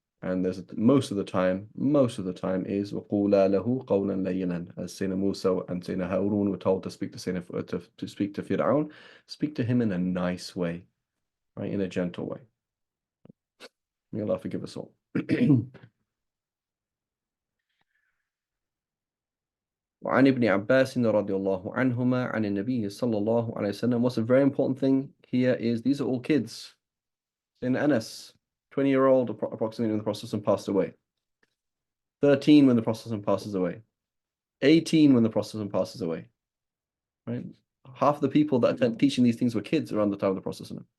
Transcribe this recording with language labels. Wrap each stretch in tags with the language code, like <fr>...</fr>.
<en>And there's most of the time is</en> <ar>وَقُولَا لَهُ قَوْلًا لَيِّنًا,</ar> <en>as Sayyidina Musa and Sayyidina Harun were told to speak to Fir'aun, speak to him in a nice way, right? In a gentle way. May Allah forgive us all.</en> <ar>وعن ابن عباس رضي الله عنهما عن النبي صلى الله عليه وسلم.</ar> <en>What's a very important thing here is these are all kids. In Anas, 20-year-old approximately when the Prophet passed away. 13 when the Prophet passes away. 18 when the Prophet passes away. Right? Half the people that attend teaching these things were kids around the time of the Prophet.</en>